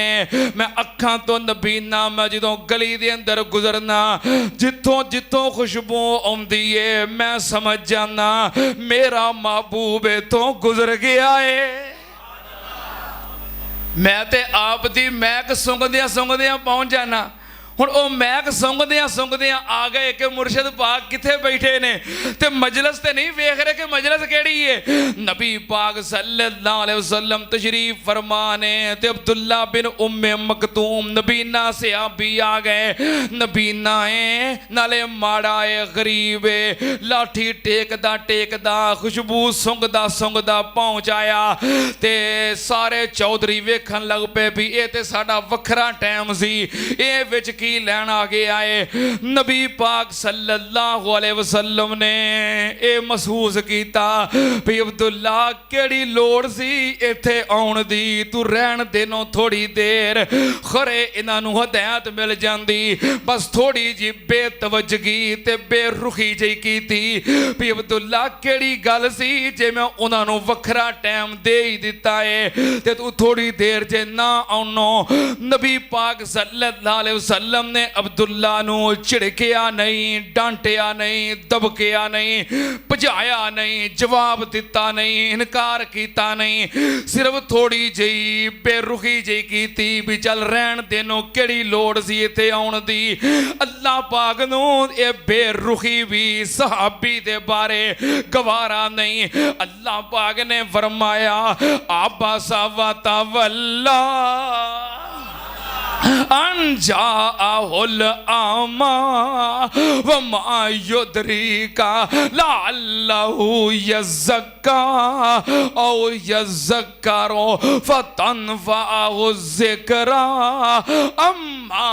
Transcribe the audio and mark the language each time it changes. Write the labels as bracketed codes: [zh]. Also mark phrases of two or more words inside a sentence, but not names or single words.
[pa] میں اکھاں تو نابینا، میں جدوں گلی دے اندر گزرنا جتھوں جتھوں خوشبو آؤندی ہے میں سمجھ جانا میرا محبوب اتھوں گزر گیا ہے. میں تے آپ دی مہک سونگھدیاں پہنچ جانا. ہن او مہک سونگھدیاں آ گئے کہ مرشد پاک کتھے بیٹھے نے، تے مجلس تے نہیں ویکھ رہے کہ مجلس کیہڑی ہے. نبی پاک [ar] صلى الله عليه وسلم [pa] تشریف فرمانے تے عبداللہ بن ام مکتوم نابینا صحابی آ گئے. نابینا ہے نالے ماڑا ہے، غریب ہے، لاٹھی ٹیکدا خوشبو سونگھدا پہنچ آیا تے سارے چوہدری ویکھن لگ پے بھی یہ تے ساڈا وکھرا ٹائم سی، یہ وچ کی لین آ گیا ہے. نبی پاک [ar] صلى الله عليه وسلم [pa] نے یہ محسوس کیا بھی عبداللہ کیہڑی لوڑ سی اتھے آؤن دی، تو رہن دینو تھوڑی دیر، خورے انہاں نوں ہدایت مل جاندی. بس تھوڑی جی بےتوجگی تے بےرخی جی کیتی بھی عبداللہ کیہڑی گل سی جے میں اونہاں نوں وکھرا ٹائم دے ہی دتا ہے تے تو تھوڑی دیر جے نا آؤنو. نبی پاک [ar] صلى الله عليه وسلم [pa] نے عبداللہ نوں جھڑکیا نہیں، ڈانٹیا نہیں، دبکیا نہیں، بھجایا نہیں، جواب دتا نہیں، انکار کیا نہیں، صرف تھوڑی جی بےرخی جی کیتی بھی چل رہن دینو کیہڑی لوڑ سی اتھے آؤن دی. اللہ پاک نوں یہ بےرخی بھی صحابی دے بارے گوارا نہیں. اللہ پاک نے فرمایا [ar] عبس وتولى أن جاءه الأعمى وما يدريك لعله يزكى أو يذكر فتنفعه الذكرى أما